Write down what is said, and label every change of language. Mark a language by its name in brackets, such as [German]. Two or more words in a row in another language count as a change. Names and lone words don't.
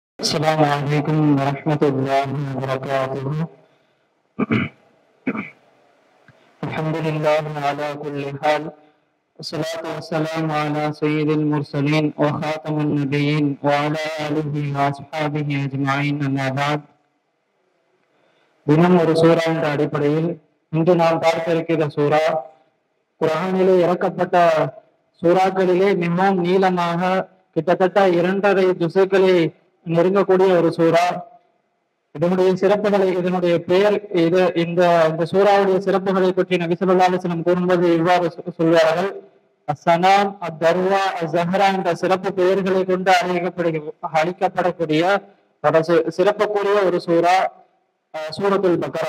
[Arabic] السلام عليكم ورحمة الله وبركاته. الحمد لله على كل حال، والصلاة والسلام على سيد المرسلين وخاتم النبيين وعلى آله وأصحابه أجمعين. أما بعد. [Tamil] தினம் ஒரு சூரா என்ற அடிப்படையில் இன்று நாம் பார்க்க இருக்கிற சூரா குர்ஆனிலே இறக்கப்பட்ட சூறாக்களிலே மிகவும் நீளமாக கிட்டத்தட்ட 2.5 ஜுசுக்களை நெருங்கக்கூடிய ஒரு சூரா. இதனுடைய சிறப்புகளை, இதனுடைய பெயர், இந்த சூறாவுடைய சிறப்புகளை பற்றி நபி [Arabic] صلى الله عليه وسلم [Tamil] கூறும்போது இவ்வாறு சொல்வார்கள்: அஸ்ஸனாம், அத்தர்வா, அஸ்ஸஹரா என்ற சிறப்பு பெயர்களை கொண்டு அழைக்கப்படக்கூடிய சிறப்புக்குரிய ஒரு சூரா சூரத்துல் பக்கரா.